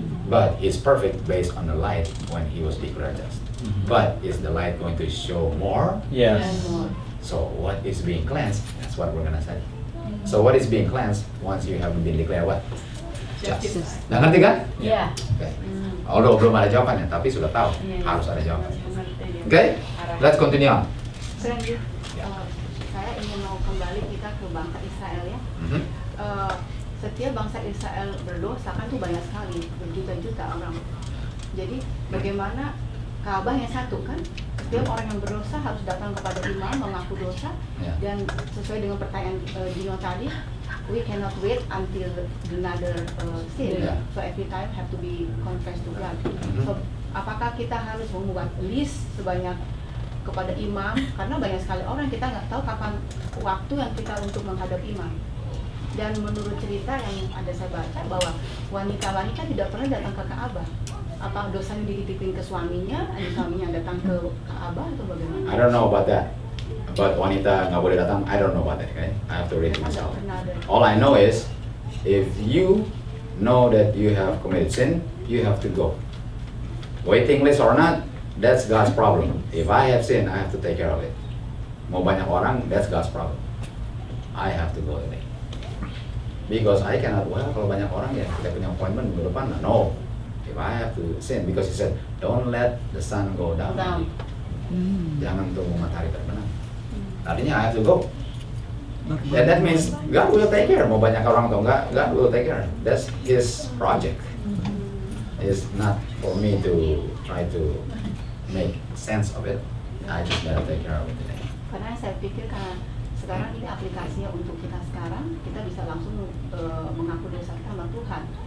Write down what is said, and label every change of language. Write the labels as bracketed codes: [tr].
[en] But he's perfect based on the light when he was declared just. But is the light going to show more? Yes. So what is being cleansed? That's what we're gonna study. So what is being cleansed once you haven't been declared what? [id] Just. Nah, ngerti kan? Iya. [en] Okay. [id] Although belum ada jawabannya, tapi sudah tahu harus ada jawabannya. [en] Okay? Let's continue on. [id] Saya ingin mau kembali kita ke bangsa Israel ya. Setiap bangsa Israel berdosa kan tuh banyak sekali, berjuta-juta orang. Jadi bagaimana Ka'bah yang satu kan? Setiap orang yang berdosa harus datang kepada imam mengaku dosa dan sesuai dengan pertanyaan Gino tadi, [en] we cannot wait until another sin. So every time have to be confessed to God. [id] So apakah kita harus membuat list sebanyak kepada imam, karena banyak sekali orang kita nggak tahu kapan waktu yang kita untuk menghadap imam. Dan menurut cerita yang ada saya baca bahwa wanita-wanita tidak pernah datang ke Ka'bah. Apa dosanya dititipin ke suaminya, suaminya datang ke Ka'bah atau bagaimana? [en] I don't know about that. But [id] wanita nggak boleh datang, [en] I don't know about that. Okay? I have to read it myself. All I know is, if you know that you have committed sin, you have to go. Waiting list or not, that's God's problem. If I have sin, I have to take care of it. [id] Mau banyak orang, [en] that's God's problem. I have to go today. Because I cannot, [id] kalau banyak orang ya kita punya appointment minggu depan, no. [en] If I have to sin, because he said, don't let the sun go down. [id] Jangan tunggu matahari terbenam. Artinya [en] I have to go. And that means God will take care. [id] Mau banyak orang atau enggak, [en] God will take care. That's His project. It's not for me to try to make sense of it. I just gotta take care of it today. [id] Karena saya pikir karena sekarang ini aplikasinya untuk kita sekarang, kita bisa langsung mengaku dosa kita sama Tuhan.